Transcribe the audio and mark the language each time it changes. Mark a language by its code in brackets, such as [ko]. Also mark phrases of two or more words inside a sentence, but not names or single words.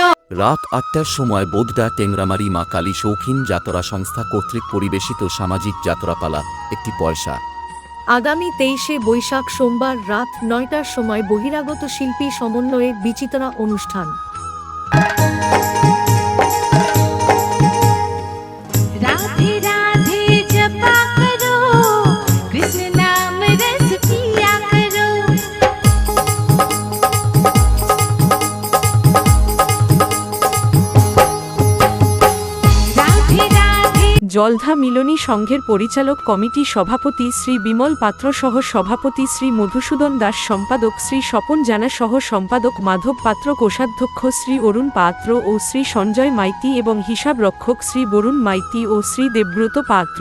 [bn] রাত 8টার সময় বোদডা টেংরামারি মা কালী শৌখিন যাত্রা সংস্থা কর্তৃক পরিবেশিত সামাজিক যাত্রাপালা একটি পয়সা। আগামী 23শে বৈশাখ সোমবার রাত 9টার সময় বহিরাগত শিল্পী সমন্বয়ে বিচিত্রা অনুষ্ঠান। [hi] राधे राधे जपा करो, कृष्ण नाम रस पिया करो। राधे राधे [bn] জলধা মিলনী সংঘের পরিচালক কমিটি সভাপতি শ্রী বিমল পাত্র সহ সভাপতি শ্রী মধুসূদন দাস, সম্পাদক শ্রী স্বপন জানা সহ সম্পাদক মাধব পাত্র, কোষাধ্যক্ষ শ্রী অরুণ পাত্র ও শ্রী সঞ্জয় মাইতি এবং হিসাব রক্ষক শ্রী বরুণ মাইতি ও শ্রী দেবব্রত পাত্র।